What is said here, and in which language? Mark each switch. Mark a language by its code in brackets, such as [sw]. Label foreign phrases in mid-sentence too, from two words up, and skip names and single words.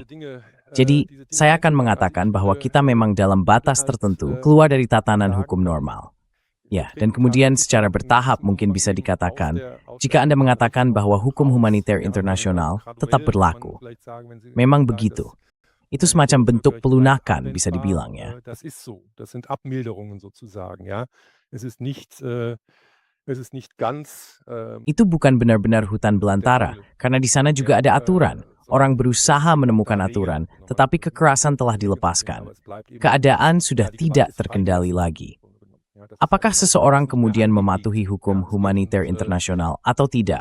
[id] Jadi, saya akan mengatakan bahwa kita memang dalam batas tertentu keluar dari tatanan hukum normal. Ya, dan kemudian secara bertahap mungkin bisa dikatakan, jika Anda mengatakan bahwa hukum humaniter internasional tetap berlaku. Memang begitu. Itu semacam bentuk pelunakan, bisa dibilang ya. [de] Das ist so. Das sind Abmilderungen sozusagen, ja. Es ist nicht ganz [id] Itu bukan benar-benar hutan belantara, karena di sana juga ada aturan. Orang berusaha menemukan aturan, tetapi kekerasan telah dilepaskan. Keadaan sudah tidak terkendali lagi. Apakah seseorang kemudian mematuhi hukum humaniter internasional atau tidak?